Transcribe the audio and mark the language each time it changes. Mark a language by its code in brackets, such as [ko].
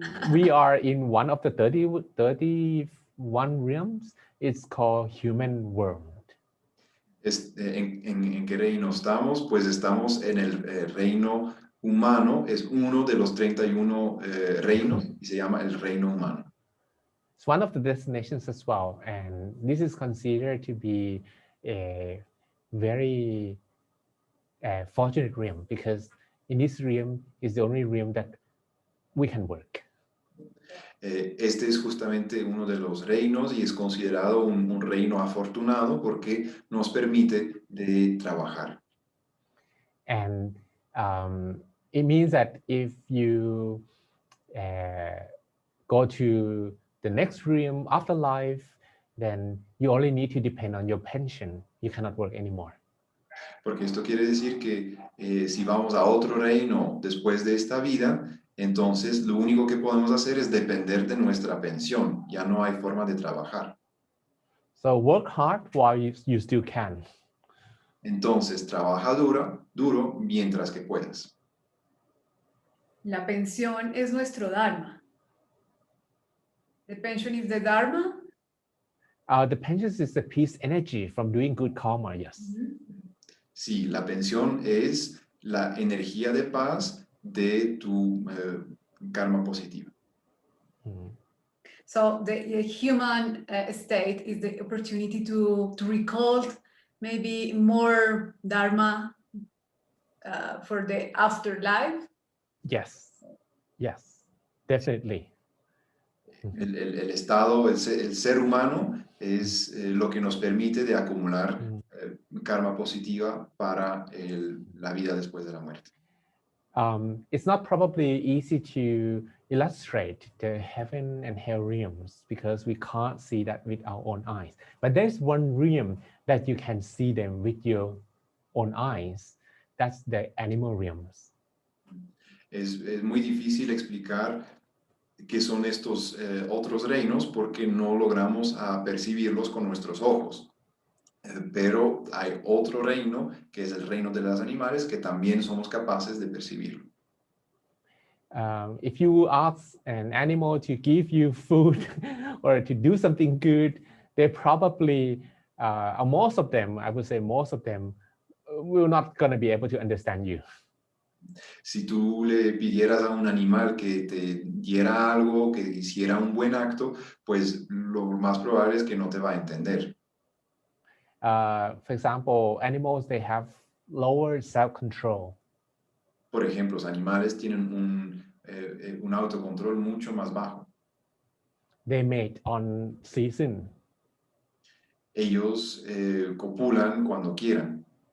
[en] We are in one of the 31 realms. It's called human world. [es] ¿En qué reino estamos? Pues estamos en el reino humano, es uno de los 31 reinos y se llama el reino humano. [en] It's one of the destinations as well, and this is considered to be a very fortunate realm, because in this realm is the only realm that we can work. [es] Este es justamente uno de los reinos y es considerado un reino afortunado porque nos permite de trabajar. [en] And it means that if you go to the next realm after life, then you only need to depend on your pension. You cannot work anymore. [es] Porque esto quiere decir que si vamos a otro reino después de esta vida, entonces lo único que podemos hacer es depender de nuestra pensión. Ya no hay forma de trabajar. [en] So work hard while you still can. [es] Entonces trabaja duro mientras que puedas. La pensión es nuestro dharma. [en] The pension is the dharma. The pension is the peace energy from doing good karma, yes. [es] Sí, la pensión es la energía de paz de tu karma positivo. [en] So the human state is the opportunity to recall maybe more dharma for the afterlife. Yes, yes, definitely. [es] El estado, el ser humano es lo que nos permite de acumular karma positiva para la vida después de la muerte. [en] It's not probably easy to illustrate the heaven and hell realms because we can't see that with our own eyes. But there's one realm that you can see them with your own eyes. That's the animal realms. [es] Es muy difícil explicar qué son estos otros reinos porque no logramos percibirlos con nuestros ojos. Pero hay otro reino, que es el reino de los animales, que también somos capaces de percibirlo. [en] If you ask an animal to give you food or to do something good, they probably, most of them, I would say most of them, will not going to be able to understand you. [es] Si tú le pidieras a un animal que te diera algo, que hiciera un buen acto, pues lo más probable es que no te va a entender. [en] For example, animals, they have lower self-control. [es] Por ejemplo, los animales tienen un autocontrol mucho más bajo. [en] They mate on season. [es] Ellos copulan cuando quieran.